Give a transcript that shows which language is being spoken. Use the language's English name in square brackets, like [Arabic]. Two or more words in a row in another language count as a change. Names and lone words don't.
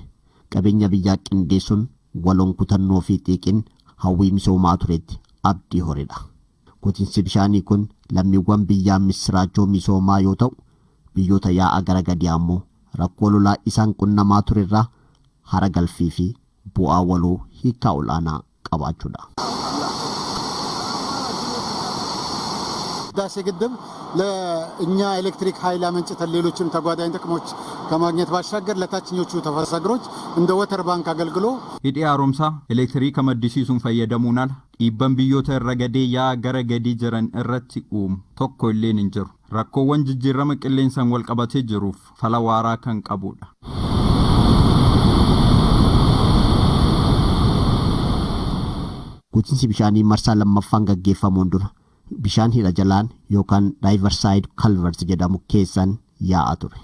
[Oromo] Qabeenya biyyaa qindeessuun waloon kutannoo fi xiiqin hawwii misoomaa turetti abdii horedha. Guutiinsi bishaanii kun lammiiwwan biyyaa misraachoo misoomaa yoo ta'u biyyoota yaa'a gara gadii ammoo rakkoo lolaa isaan qunnamaa turerraa hara galfii fi bu'aa waloo hiikaa olaanaa qabaachuudha. [Amharic] ህዳሴ ግድብ ለእኛ ኤሌክትሪክ ኃይል አመንጭተን ሌሎችም ተጓዳኝ ጥቅሞች ከማግኘት ባሻገር ለታችኞቹ ተፋሰስ ሀገሮች እንደ [English] water bank [Amharic] አገልግሎ [Oromo] hidhi haaromsaa elektiriika maddisiisuun fayyadamuunaan dhiibban biyyoota irra gadee yaa gara gadii jiran irratti uumu tokko illee hin jiru. Rakkoowwan jijjiirama qilleensaan wal qabatee jiruuf fala waaraa kan qabudha. Guutiinsi bishaanii marsaa lammaffaan gaggeeffamuun dura bishaan hidha jalaan yookaan [English] daayivarsaayid kalvarsi [Oromo] jedhamu keessan yaa'aa ture.